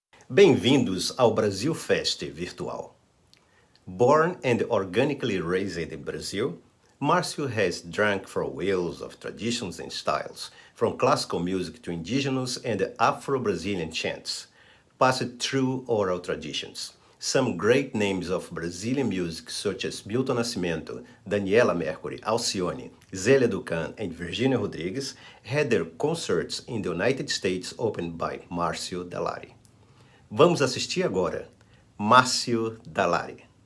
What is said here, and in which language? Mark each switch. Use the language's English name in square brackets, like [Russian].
[Portuguese] Bem-vindos ao BrasilFest Virtual. [English] Born and organically raised in Brazil, Márcio has drank from wells of traditions and styles, from classical music to indigenous and Afro-Brazilian chants, passed through oral traditions. Some great names of Brazilian music such as Milton Nascimento, Daniela Mercury, Alcione, Zélia Ducan and Virginia Rodrigues had their concerts in the United States opened by Márcio Dallari. [Portuguese] Vamos assistir agora, Márcio Dallari.